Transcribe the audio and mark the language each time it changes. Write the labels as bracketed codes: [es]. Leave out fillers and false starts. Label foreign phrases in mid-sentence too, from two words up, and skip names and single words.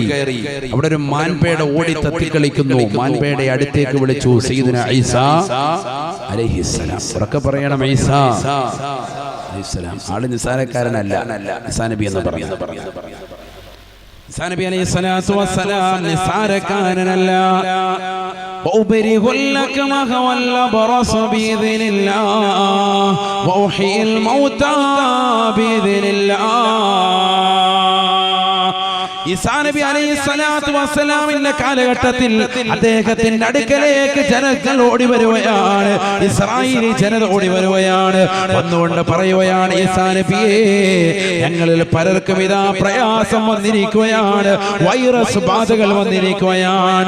[ml] അവിടെ ഒരു മാൻപേട ഓടി തത്തിക്കളിക്കുന്നു. മാൻപേട അടുത്തേക്ക് വിളിച്ചു, [ar] سيدنا عيسى عليه السلام. [ml] ഉറക്കെ പറയണം, [ar] عيسى عليه السلام. [ml] ആള് നിസാരക്കാരനല്ല, ഈസാ നബി എന്ന് പറയുന്നത്. ഈസാ നബി [ar] عليه الصلاة والسلام [ml] നിസാരക്കാരനല്ല. [ar] وأبرئ الأكمه والأبرص بإذن الله وأحيي الموتى بإذن الله. [ml] ഈസാ നബി [ar] عليه الصلاة والسلام [ml] കാലഘട്ടത്തിൽ അദ്ദേഹത്തിന്റെ അടുക്കലേക്ക് ജനങ്ങൾ ഓടി വരുകയാണ്. ഇസ്രായേലി ജനത ഓടി വരുകയാണ്. വന്നുകൊണ്ട് പറയുകയാണ്, ഈസാ നബിയേ, ഞങ്ങളിൽ പലർക്കും ഇതാ പ്രയാസം വന്നിരിക്കുകയാണ്, വൈറസ് ബാധകൾ വന്നിരിക്കുകയാണ്.